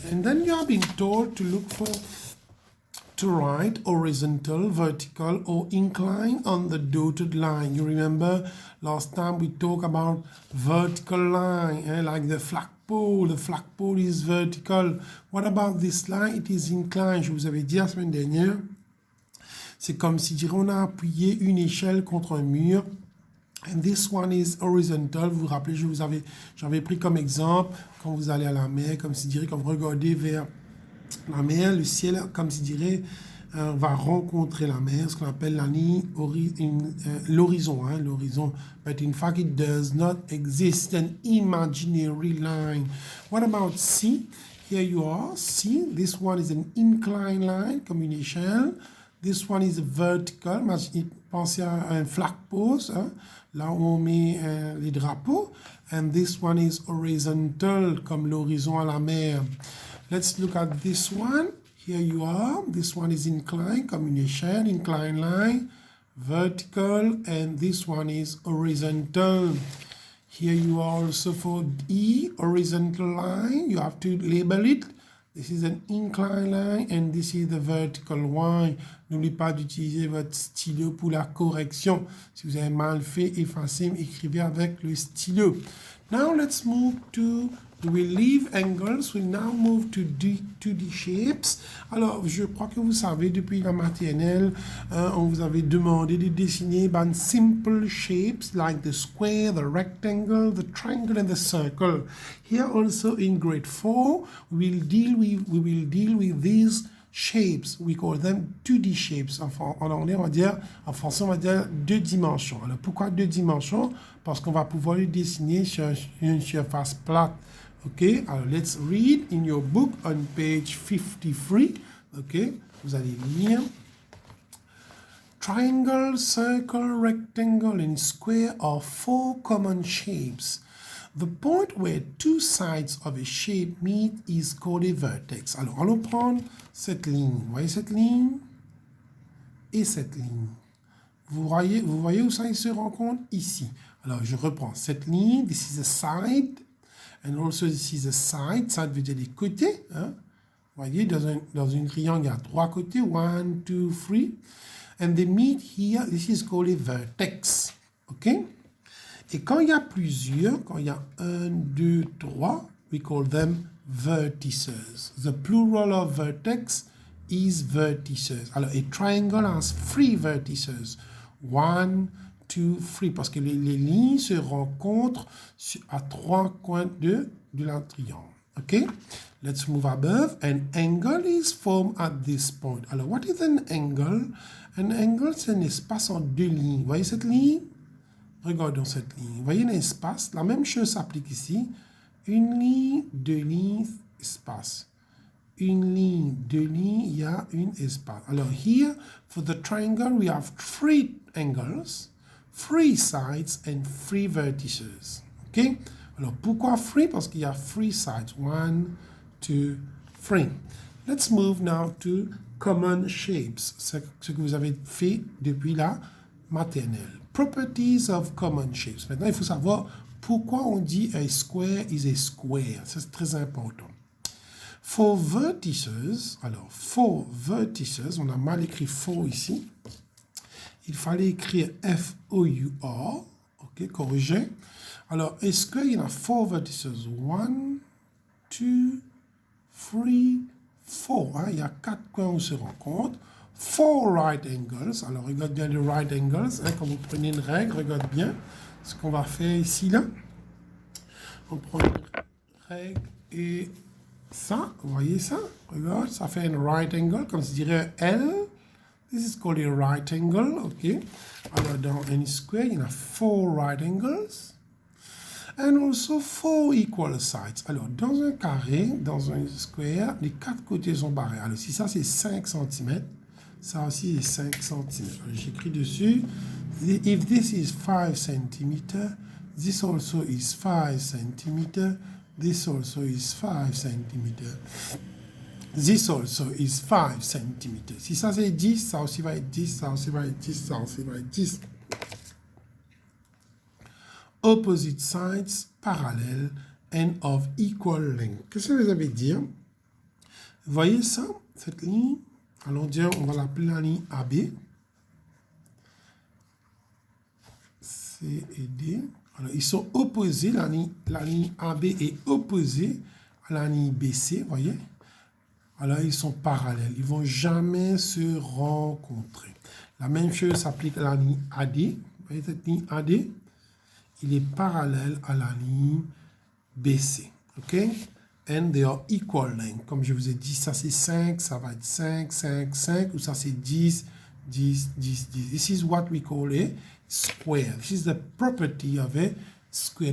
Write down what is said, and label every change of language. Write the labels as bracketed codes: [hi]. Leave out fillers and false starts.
[en] And then you have been told to look for to write horizontal, vertical, or incline on the dotted line. You remember last time we talked about vertical line, like the flagpole. The flagpole is vertical. What about this line? It is inclined. [fr] Je vous avais dit la semaine dernière, c'est comme si on a appuyé une échelle contre un mur. [en] And this one is horizontal. [fr] Vous vous rappelez, j'avais pris comme exemple quand vous allez à la mer, comme si quand vous regardez vers la mer, le ciel, comme si dirait, va rencontrer la mer, ce qu'on appelle la ligne, l'horizon, l'horizon. [en] But in fact, it does not exist, an imaginary line. What about C? Here you are, C. This one is an inclined line, [fr] comme une échelle. [en] This one is vertical. [fr] Pensez à un flagpole, là où on met les drapeaux. [en] And this one is horizontal, [fr] comme l'horizon à la mer. [en] Let's look at this one. Here you are. This one is inclined, [fr] comme une échelle, [en] inclined line, vertical, and this one is horizontal. Here you are also for E, horizontal line. You have to label it. This is an inclined line, and this is the vertical one. [fr] N'oubliez pas d'utiliser votre stylo pour la correction. Si vous avez mal fait, effacez, écrivez avec le stylo. [en] Now let's move to, we'll leave angles, we'll now move to 2D shapes. [fr] Alors, je crois que vous savez, depuis la maternelle, on vous avait demandé de dessiner [en] simple shapes like the square, the rectangle, the triangle, and the circle. Here also in grade 4, we will deal with these shapes. We call them 2D shapes. [fr] En anglais, on va dire, en français, on va dire 2 dimensions. Alors, pourquoi 2 dimensions? Parce qu'on va pouvoir les dessiner sur une surface plate. OK? [en] Alors, let's read in your book on page 53. OK? [fr] Vous allez lire. [en] Triangle, circle, rectangle, and square are 4 common shapes. The point where 2 sides of a shape meet is called a vertex. [fr] Alors, allons prendre cette ligne. Vous voyez cette ligne? Et cette ligne. Vous voyez où ça se rencontre? Ici. Alors, je reprends cette ligne. [en] This is a side. And also this is a side. [fr] Side veut dire les côtés. Hein? Vous voyez, dans une triangle, il y a 3 côtés. [en] 1, 2, 3. And they meet here. This is called a vertex. OK? [fr] Et quand il y a plusieurs, quand il y a 1, 2, 3, [en] we call them vertices. The plural of vertex is vertices. Alors, a triangle has 3 vertices. 1, 2, 3. [fr] Parce que les lignes se rencontrent à 3 coins de la triangle. [en] OK? Let's move above. An angle is formed at this point. Alors, what is an angle? [fr] An angle, c'est un espace en 2 lignes. Vous voyez cette ligne? Regardons cette ligne. Vous voyez l'espace? La même chose s'applique ici. Une ligne, 2 lignes, espace. Une ligne, 2 lignes, il y a un espace. [en] Alors, here, for the triangle, we have 3 angles, 3 sides, and 3 vertices. [fr] OK? Alors, pourquoi 3? Parce qu'il y a 3 sides. 1, 2, 3. [en] Let's move now to common shapes. [fr] C'est ce que vous avez fait depuis la maternelle. [en] Properties of common shapes. [fr] Maintenant, il faut savoir pourquoi on dit [en] a square is a square. [fr] C'est très important. For vertices, alors, for vertices, on a mal écrit for ici. Il fallait écrire F-O-U-R. OK, corrigé. Alors, est-ce qu'il y en a 4 vertices? 1, 2, 3, 4. Hein? Il y a 4 coins où se rencontrent. 4 right angles. Alors, regarde bien les right angles. Hein, quand vous prenez une règle, regarde bien ce qu'on va faire ici, là. On prend une règle et ça, vous voyez ça? Regarde, ça fait un right angle, comme je dirais un L. [en] This is called a right angle, OK? [fr] Alors, dans un square, il y en a 4 right angles. [en] And also 4 equal sides. [fr] Alors, dans un carré, dans un square, les 4 côtés sont barrés. Alors, si ça, c'est 5 cm, ça aussi est 5 cm. J'écris dessus. [en] If this is 5 cm, this also is 5 cm. This also is 5 cm. This also is 5 cm. [fr] Si ça c'est 10, ça aussi va être 10, ça aussi va être 10, ça aussi va être 10. [en] Opposite sides, parallèles, and of equal length. [fr] Qu'est-ce que ça veut dire? Vous voyez ça, cette ligne? Allons dire, on va l'appeler la ligne AB. C et D. Alors, ils sont opposés, la ligne AB est opposée à la ligne BC, vous voyez? Alors, ils sont parallèles. Ils ne vont jamais se rencontrer. La même chose s'applique à la ligne AD. Vous voyez cette ligne AD? Il est parallèle à la ligne BC. OK? [en] And they are equal length. [fr] Comme je vous ai dit, ça c'est 5, ça va être 5, 5, 5, ou ça c'est 10, 10, 10, 10. [en] This is what we call a square. This is the property of a square.